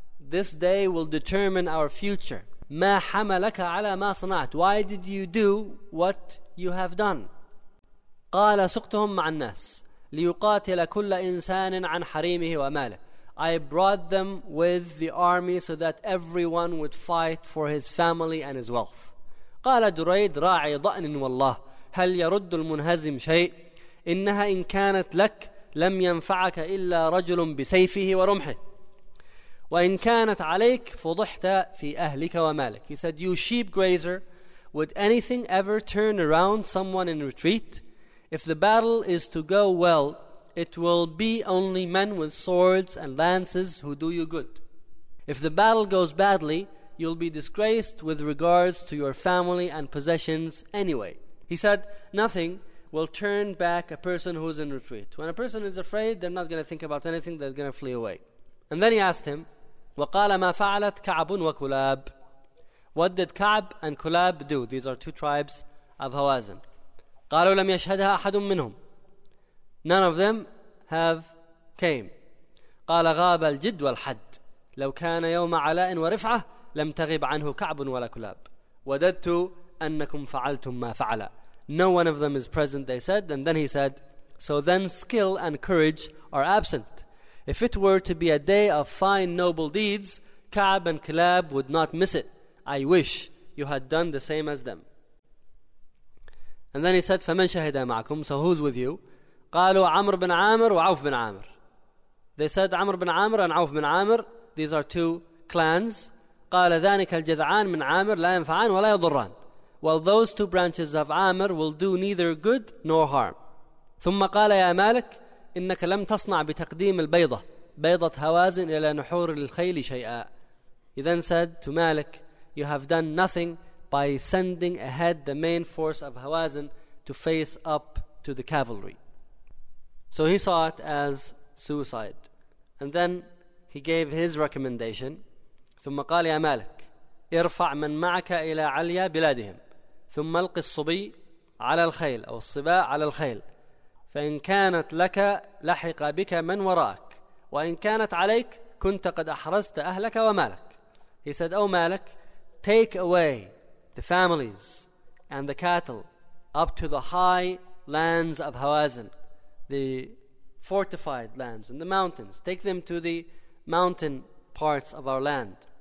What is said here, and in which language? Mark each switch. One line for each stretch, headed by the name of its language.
English: This day will determine our future.
Arabic: مَا حَمَلَكَ عَلَى مَا صَنَعْتُ.
English: Why did you do what you have done?
Arabic: قَالَ سُقْتُهُمْ مَعَ النَّاسِ لِيُقَاتِلَ كُلَّ إِنسَانٍ عَنْ حَرِيمِهِ وَمَالِهِ.
English: I brought them with the army so that everyone would fight for his family and his wealth.
Arabic: قال دريد راعي ضأن والله هل يرد المنهزم شيء إنها إن كانت لك لم ينفعك إلا رجل بسيفه ورمحه وإن كانت عليك فضحت في أهلك ومالك.
English: He said, you sheep grazer, would anything ever turn around someone in retreat? If the battle is to go well, it will be only men with swords and lances who do you good. If the battle goes badly, you'll be disgraced with regards to your family and possessions anyway. He said, nothing will turn back a person who's in retreat. When a person is afraid, they're not going to think about anything, they're going to flee away. And then he asked him,
Arabic: وَقَالَ مَا فَعَلَتْ كَعْبٌ وَكُلَابٌ.
English: What did Ka'b and Kulab do? These are two tribes of Hawazin.
Arabic: قَالُوا لَمْ يَشْهَدْهَا أَحَدٌ مِّنْهُمْ.
English: None of them have came.
Arabic: قال غاب الجد والحد لو كان يوم علاء ورفعة لم تغب عنه كعب ولا كلاب وددت أنكم فعلتم ما فعل.
English: No one of them is present, they said. And then he said, so then skill and courage are absent. If it were to be a day of fine noble deeds, Ka'b and Kilab would not miss it. I wish you had done the same as them. And then he said,
Arabic: فمن شهد معكم.
English: So who's with you?
Arabic: قالوا عمر بن عامر وعوف بن عامر.
English: They said
Arabic: عمر بن عامر and عوف بن عامر.
English: These are two clans.
Arabic: قال ذانك الجذعان من عامر لا ينفعان ولا يضران.
English: Well, those two branches of Amir will do neither good nor harm.
Arabic: ثم قال يا مالك إنك لم تصنع بتقديم البيضة بيضة هوازن إلى نحور الخيل شيئا.
English: He then said to Malik, you have done nothing by sending ahead the main force of Hawazin to face up to the cavalry. So he saw it as suicide. And then he gave his recommendation.
Arabic: ثم قال يا مالك ارفع من معك إلى عليا بلادهم ثم ألق الصبي على الخيل أو الصباء على الخيل فإن كانت لك لحق بك من وراك وإن كانت عليك كنت قد أحرزت أهلك ومالك.
English: He said, oh Malik, take away the families and the cattle up to the high lands of Hawazin, the fortified lands and the mountains. Take them to the mountain parts of our land.